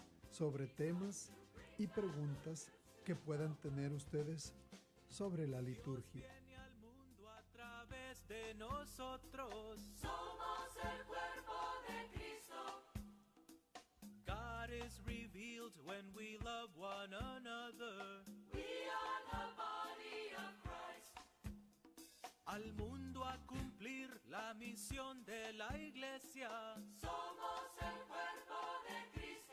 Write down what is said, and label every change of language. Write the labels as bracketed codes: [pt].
[es] sobre temas y preguntas que puedan tener ustedes sobre la liturgia. Al mundo a través de nosotros. Somos el cuerpo de Cristo. [en] God is revealed when we love one another. We are the body of Christ. [es] Al mundo a cumplir la misión de la iglesia. Somos el cuerpo de Cristo.